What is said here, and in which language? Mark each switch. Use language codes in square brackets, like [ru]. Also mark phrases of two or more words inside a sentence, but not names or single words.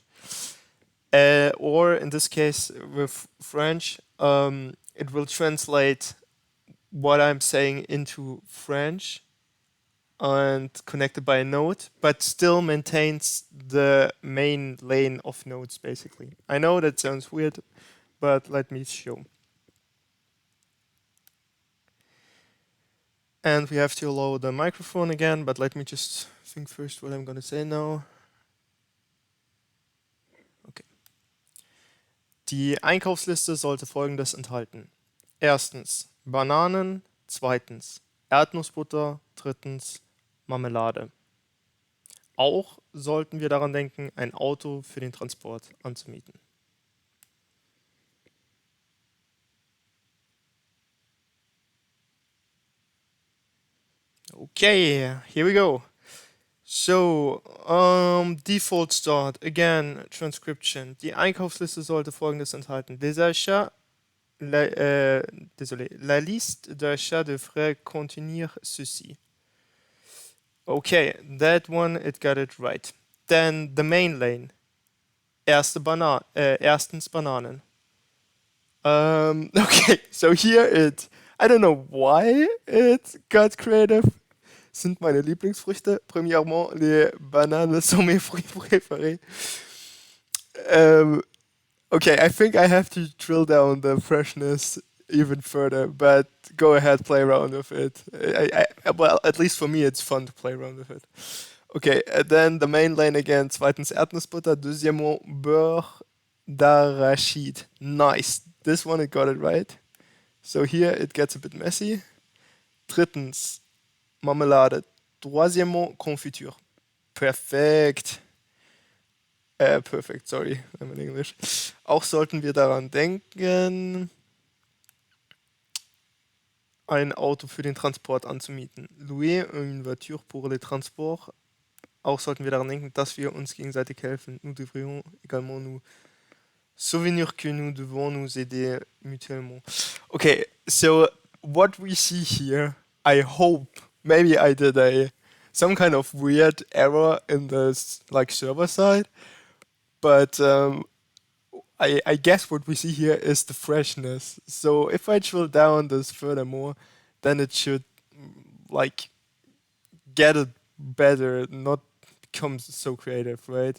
[en] Or in this case with French, it will translate what I'm saying into French and connected by a node, but still maintains the main lane of nodes, basically. I know that sounds weird, but let me show. And we have to allow the microphone again, but let me just think first what I'm going to say now. Okay. [de] Die Einkaufsliste sollte Folgendes enthalten. Erstens Bananen, zweitens Erdnussbutter, drittens Marmelade. Auch sollten wir daran denken, ein Auto für den Transport anzumieten. [en] Okay, here we go. So, Default Start, again, Transcription. [de] Die Einkaufsliste sollte Folgendes enthalten. [fr] La liste d'achats devrait contenir ceci. [en] Okay, that one, it got it right. Then the main lane. [de] Erstens Bananen. [en] Okay, so here I don't know why it got creative. [de] Sind meine Lieblingsfrüchte. [fr] Premièrement, les bananes sont mes fruits préférés. [en] Okay, I think I have to drill down the freshness even further, but go ahead, play around with it. Well, at least for me, it's fun to play around with it. Okay, then the main lane again. [de] Zweitens Erdnussbutter. [fr] Deuxièmement, beurre d'arachide. [en] Nice. This one, it got it right. So here it gets a bit messy. [de] Drittens, Marmelade. [fr] Troisièmement, Confiture. [de] Perfekt. Perfekt, [en] sorry, I'm in English. [de] Auch sollten wir daran denken, ein Auto für den Transport anzumieten. [fr] Louer une voiture pour le transport. [de] Auch sollten wir daran denken, dass wir uns gegenseitig helfen. [fr] Nous devrions également nous souvenir que nous devons nous aider mutuellement. [en] Okay, so what we see here, I hope maybe I did a some kind of weird error in this like server side, but I guess what we see here is the freshness. So if I drill down this furthermore, then it should like get it better, not become so creative, right?